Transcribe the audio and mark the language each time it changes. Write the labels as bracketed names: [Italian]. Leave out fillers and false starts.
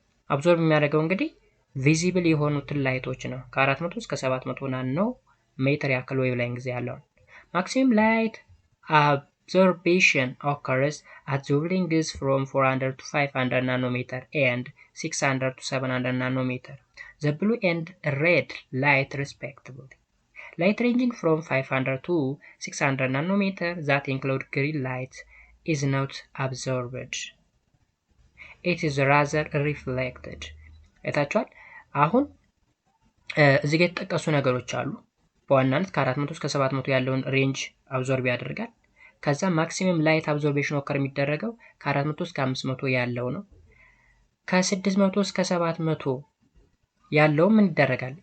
[Amharic] አብዞርብ የሚያደርገው እንግዲህ ቪዚብል የሆኑትን ላይቶች ነው። ከ400 እስከ 700 ናኖ ሜትር ያክል ዌቭሌንግዝ ያለው ማክሲመም ላይት [English] absorption occurs at wavelengths from 400 to 500 nanometer and 600 to 700 nanometer. The blue and red light respectively. Light ranging from 500 to 600 nanometer that include green light is not absorbed. It is rather reflected. [Amharic] እታችኋል። አሁን እዚህ ጋር የተጠቀሱ ነገሮች አሉ። በዋናነት ከ400 እስከ 700 ያለውን ሬንጅ አብዞርብ ያደርጋል። ከዛ ማክሲመም ላይት አብዞርቤሽን ኦከር የሚደረገው ከ400 እስከ 500 ያለው ነው። ከ600 እስከ 700 ያለው ምን ይደረጋል?